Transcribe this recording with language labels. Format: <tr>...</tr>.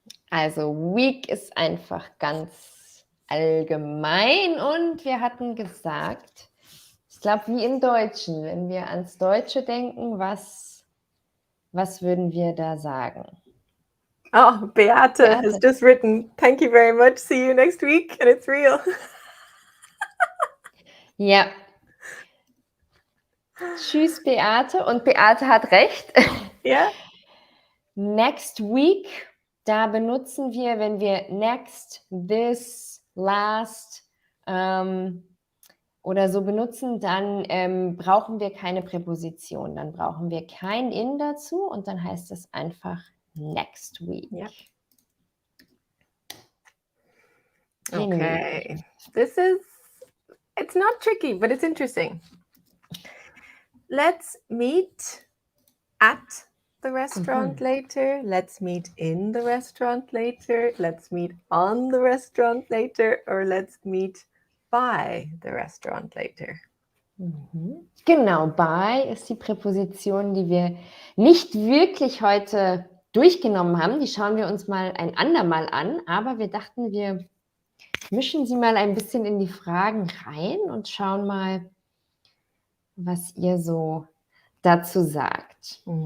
<de>Also week ist einfach ganz allgemein und wir hatten gesagt, ich glaube wie im Deutschen, wenn wir ans Deutsche denken, was würden wir da sagen?</de> <en>Oh, Beate has just written, thank you very much, see you next week, and it's real.</en> <de>Ja. Tschüss, Beate. Und Beate hat recht. Ja.</de> <en>Next week,</en> <de>da benutzen wir, wenn wir next, this, last oder so benutzen, dann brauchen wir keine Präposition. Dann brauchen wir kein in dazu und dann heißt es einfach next week. Ja.</de> <en>Okay. It's not tricky, but it's interesting. Let's meet at the restaurant later. Let's meet in the restaurant later. Let's meet on the restaurant later. Or let's meet by the restaurant later.</en> <de>Genau, by ist die Präposition, die wir nicht wirklich heute durchgenommen haben. Die schauen wir uns mal ein andermal an, aber wir dachten, wir mischen sie mal ein bisschen in die Fragen rein und schauen mal, was ihr so dazu sagt.</de>